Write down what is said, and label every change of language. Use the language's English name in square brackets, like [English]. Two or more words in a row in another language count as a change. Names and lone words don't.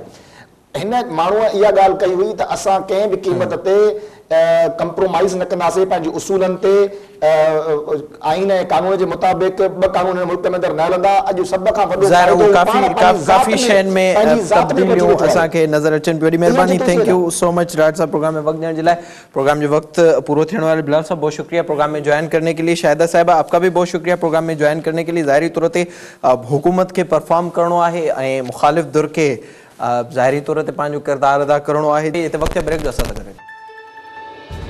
[Sindhi] हिन माण्हूअ इहा ॻाल्हि कई हुई त असां कंहिं बि क़ीमत ते कंप्रोमाइज़ न कंदासीं, पंहिंजे उसूलनि ते, आइन ऐं कानून जे मुताबिक़ 2 कानून मुल्क में अंदरि न हलंदा। अॼु सभ खां वॾो काफ़ी शयुनि में तब्दीलियूं असांखे नज़र अचनि। बड़ी महिरबानी, [English] thank you so much [Sindhi] राज साहब प्रोग्राम में वक्त ॾियण जे लाइ। प्रोग्राम जो वक्त पूरो थियण वाले [Urdu] بلال صاحب بہت شکریہ پروگرام میں جوائن کرنے کے لیے. شاہدہ صاحبہ آپ کا بھی بہت شکریہ پروگرام میں جوائن کرنے کے لیے. [Sindhi] ज़ाहिरी तौर ते हुकूमत के परफॉर्म करणो आहे ऐं मुखालिफ़ दुर के ज़ाहिरी तौर ते पंहिंजो किरदारु अदा करणो आहे। हिते वक़्तु ब्रेक जो असर करे